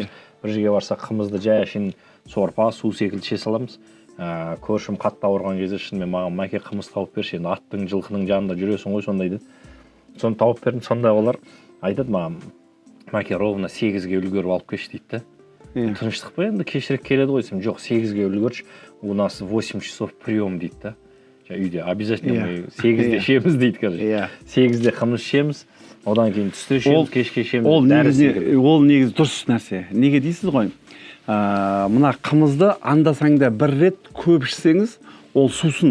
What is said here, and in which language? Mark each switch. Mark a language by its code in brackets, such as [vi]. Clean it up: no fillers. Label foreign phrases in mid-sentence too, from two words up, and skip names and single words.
[kk] Бір жерге барсақ қымызды жай әшейін сорпа, су секілді іше саламыз. Көршім қатты ауырған кезде шынымен маған мәке қымыз тауып берші, енді аттың, жылқының жанында жүресің ғой сондай деді. Соны тауып бердім, сонда олар айтады маған, мәке ровно 8-ге үлгеріп алып кеш дейді. Тыныштық па енді кешірек келеді ғой, сен жоқ 8-ге үлгерші, [ru] у нас 8 часов прием дейді. [kk] Үйде обязательно 8-де ішеміз дейді, короче. 8-де қымыз ішеміз, одан кейін түсте ішеміз, кешке ішеміз. Ол негіз дұрыс нәрсе. Неге дейсіз ғой? Мына қымызды анда-саңда бір рет көп ішсеңіз, ол сусын.